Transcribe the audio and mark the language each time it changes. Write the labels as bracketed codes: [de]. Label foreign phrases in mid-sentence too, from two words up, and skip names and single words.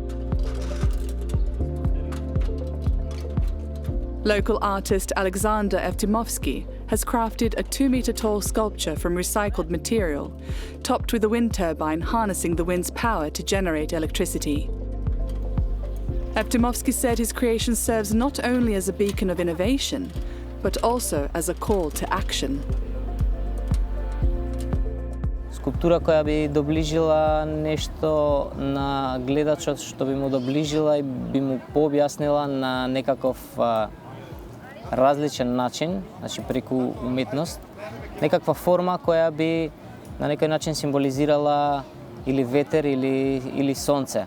[en] Local artist Aleksandar Eftimovski has crafted a 2-meter-tall sculpture from recycled material, topped with a wind turbine harnessing the wind's power to generate electricity. Eftimovski said his creation serves not only as a beacon of innovation, but also as a call to action. [mk] Скулптура која би доближила нешто на гледачот, што би му доближила и би му пообјаснила на некаков различен начин, значи преку уметност, некаква форма која би на некој начин символизирала или ветер или сонце.